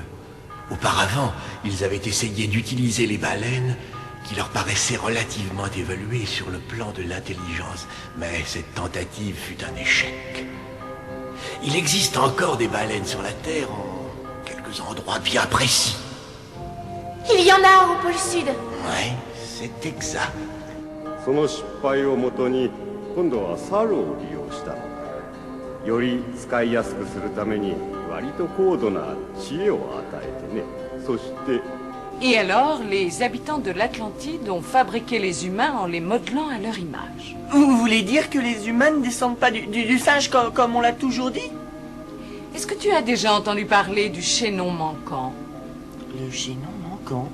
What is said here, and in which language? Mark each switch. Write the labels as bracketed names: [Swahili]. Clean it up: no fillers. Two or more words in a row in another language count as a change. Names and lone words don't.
[French] Auparavant, ils avaient essayé d'utiliser les baleines qui leur paraissaient relativement évoluées sur le plan de l'intelligence, mais cette tentative fut un échec. Il existe encore des baleines sur la Terre en quelques endroits bien précis. Il y en a au pôle Sud. Oui, c'est exact. [Japanese] その失敗をもとに今度はサルを利用したのだ。より使いやすくするために割と高度な知恵を与えてね。そして [French] Et alors, les habitants de l'Atlantide ont fabriqué les humains en les modelant à leur image. Vous voulez dire que les humains ne descendent pas du singe comme on l'a toujours dit? Est-ce que tu as déjà entendu parler du chaînon manquant? Le chaînon manquant?